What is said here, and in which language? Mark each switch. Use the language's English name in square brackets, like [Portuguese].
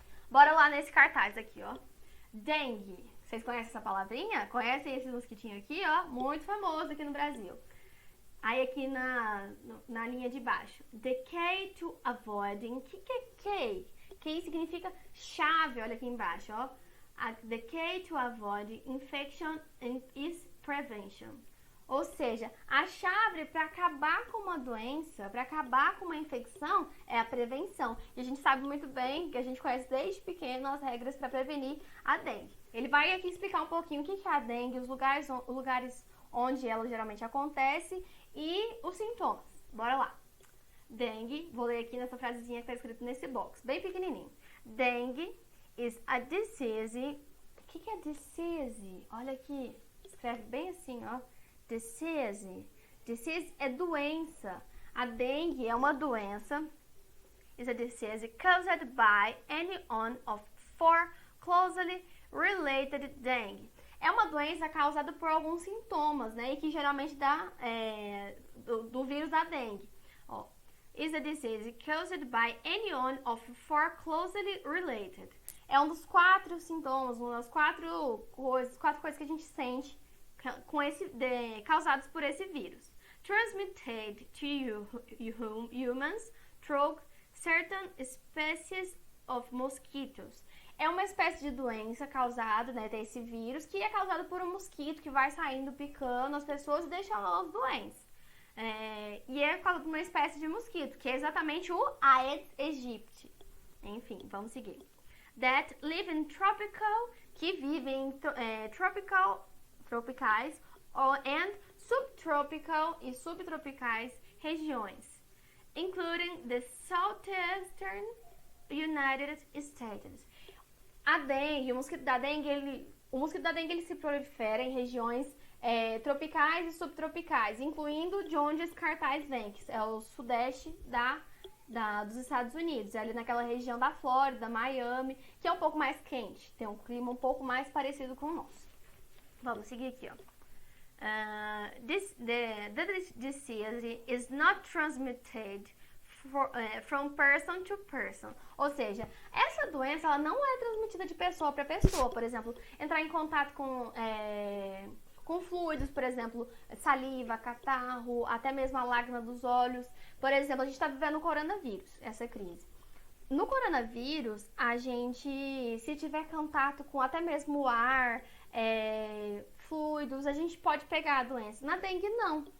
[Portuguese] Bora lá nesse cartaz aqui, ó. Dengue. Vocês conhecem essa palavrinha? Conhecem esses mosquitinhos aqui, ó? Muito famoso aqui no Brasil. Aí aqui na linha de baixo. [English] The key to avoiding. [Portuguese] O que é key? Key significa chave, olha aqui embaixo, ó. [English] The key to avoid infection is prevention. [Portuguese] Ou seja, a chave para acabar com uma doença, para acabar com uma infecção, é a prevenção. E a gente sabe muito bem, que a gente conhece desde pequeno as regras para prevenir a dengue. Ele vai aqui explicar um pouquinho o que é a dengue, os lugares onde ela geralmente acontece e os sintomas. Bora lá. Dengue, vou ler aqui nessa frasezinha que está escrito nesse box, bem pequenininho. [English] Dengue is a disease. [Portuguese] O que é disease? Olha aqui, escreve bem assim, ó. Disease. Disease é doença. A dengue é uma doença. [English] Is a disease caused by any one of four closely related dengue. [Portuguese] É uma doença causada por alguns sintomas, né? E que geralmente dá do vírus da dengue. Ó. [English] Is a disease caused by any one of four closely related. [Portuguese] É um dos 4 sintomas, uma das 4 coisas que a gente sente com causados por esse vírus. [English] Transmitted to humans through certain species of mosquitoes. [Portuguese] É uma espécie de doença causada, né, desse vírus, que é causado por um mosquito que vai saindo picando as pessoas e deixando elas doentes. E é causado por uma espécie de mosquito, que é exatamente o Aedes aegypti. Enfim, vamos seguir. [English] That live in tropical, [Portuguese] que vivem em tropicais [English] and subtropical [Portuguese] e subtropicais regiões, [English] including the southeastern United States. [Portuguese] A dengue, o mosquito da dengue, ele se prolifera em regiões tropicais e subtropicais, incluindo de onde esse cartaz vem, que é o sudeste dos Estados Unidos, ali naquela região da Flórida, Miami, que é um pouco mais quente, tem um clima um pouco mais parecido com o nosso. Vamos seguir aqui, ó. [English] The disease is not transmitted from person to person. [Portuguese] Ou seja, essa doença ela não é transmitida de pessoa para pessoa. Por exemplo, entrar em contato com fluidos, por exemplo, saliva, catarro, até mesmo a lágrima dos olhos. Por exemplo, a gente está vivendo o coronavírus, essa crise. No coronavírus, a gente, se tiver contato com até mesmo o ar, fluidos, a gente pode pegar a doença. Na dengue, não.